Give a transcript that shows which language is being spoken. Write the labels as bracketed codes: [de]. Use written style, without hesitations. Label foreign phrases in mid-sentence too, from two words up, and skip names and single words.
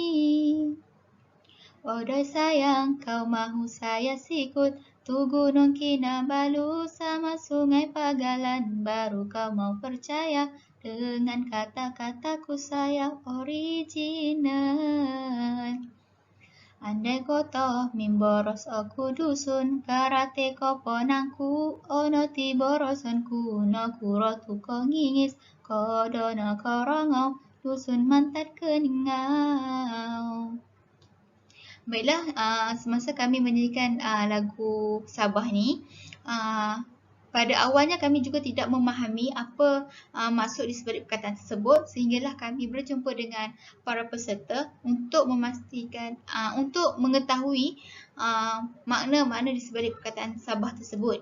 [ms] Odoi sayang, kau mahu saya sikut tu Gunung Kinabalu sama Sungai Pagalan, baru kau mau percaya dengan kata-kataku saya original. [dtp] Andai kotoh mimboros aku dusun, karate koponangku ono tiborosonku, no kurotu kongingis, kodono korongau, dusun mantat keningau. [ms] Baiklah, semasa kami menyanyikan lagu Sabah ni, Pada awalnya kami juga tidak memahami apa maksud di sebalik perkataan tersebut, sehinggalah kami berjumpa dengan para peserta untuk memastikan, untuk mengetahui makna-makna di sebalik perkataan Sabah tersebut.